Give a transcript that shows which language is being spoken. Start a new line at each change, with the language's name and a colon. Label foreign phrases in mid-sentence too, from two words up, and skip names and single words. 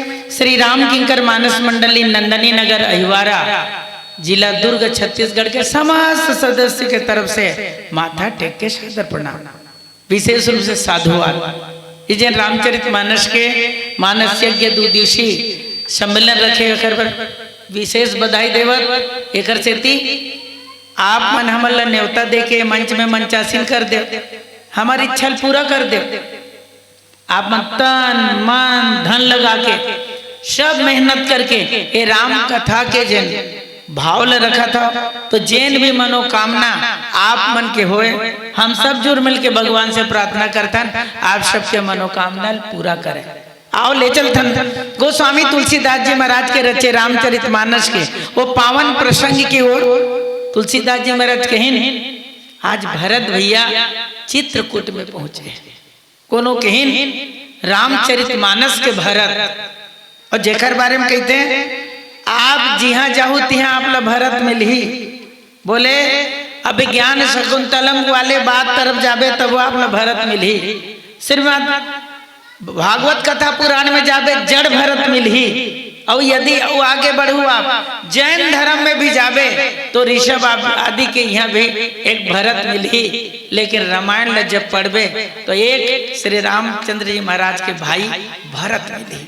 Chhattisgarhi: श्री राम किंकर मानस मंडली नंदनी नगर अहिवारा जिला दुर्ग छत्तीसगढ़ के समस्त सदस्य के तरफ से माथा टेक के सादर प्रणाम। विशेष रूप से साधुवाद इस दिन रामचरित मानस के मानस यज्ञ 2 दिवसीय सम्मेलन रखे एकर पर विशेष बधाई देवत एकर सेती आप मन हमन ला न्योता दे के मंच में मंचासीन कर दे, हमारी इच्छा पूरा कर दे। आप मन तन मन धन लगा के सब मेहनत करके ये राम कथा के जन भाव ले रखा था, तो जैन भी मनोकामना आप मन के होए, हम सब जुड़ मिल के भगवान से प्रार्थना करतन आप सबके मनोकामना पूरा करें। आओ ले चलतन गोस्वामी तुलसीदास जी महाराज के रचे रामचरित मानस के वो पावन प्रसंग की ओर। तुलसीदास जी महाराज कहिन आज भरत भैया चित्रकूट में पहुंचे, कोनो कहिन रामचरित मानस के भरत, और जेकर बारे में कहते हैं आप जिहाँ जाहू तिहाँ आप ला भरत मिलही। बोले अब ज्ञान शकुंतलम वाले बात तरफ जाबे तब वो आप ला भरत मिलही। श्रीमद भागवत कथा पुराण में जाबे जड़ भरत मिलही। और यदि वो आगे बढ़ू आप जैन धर्म में भी जाबे तो ऋषभ आदि के यहाँ भी एक भरत मिलही। लेकिन रामायण में जब पढ़बे तो एक श्री रामचंद्र जी महाराज के भाई भरत मिलही।